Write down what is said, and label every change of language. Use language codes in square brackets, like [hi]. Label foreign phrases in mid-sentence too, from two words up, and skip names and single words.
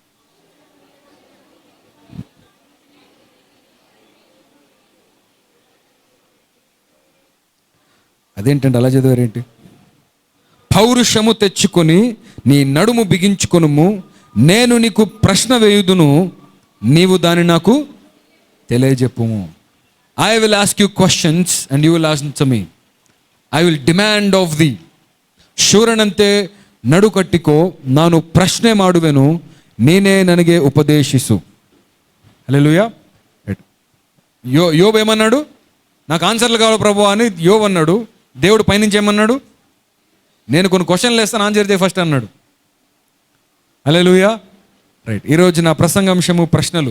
[te] అదేంటండి అలా చదివారేంటి? పౌరుషము తెచ్చుకొని నీ నడుము బిగించుకొనుము, నేను నీకు ప్రశ్న వేయుదును, నీవు దాన్ని నాకు తెలియజెప్పుము. [en] I will ask you questions and you will answer me. I will demand of thee. [kn] ಶೂರನಂತೆ ನಡು ಕಟ್ಟಿಕೋ, ನಾನು ಪ್ರಶ್ನೆ ಮಾಡುವೆನು, ನೀನೇ ನನಗೆ ఉపదేశిసు. [te] హల్లెలూయా. యోబు ఏమన్నాడు? నాకు ఆన్సర్లు కావాలి ప్రభు అని యోబు అన్నాడు. దేవుడు పైనుంచి ఏమన్నాడు? నేను కొన్ని క్వశ్చన్లు వేస్తాను, ఆన్సర్ చేయ ఫస్ట్ అన్నాడు. హల్లెలూయా. రైట్, ఈరోజు నా ప్రసంగాంశము ప్రశ్నలు.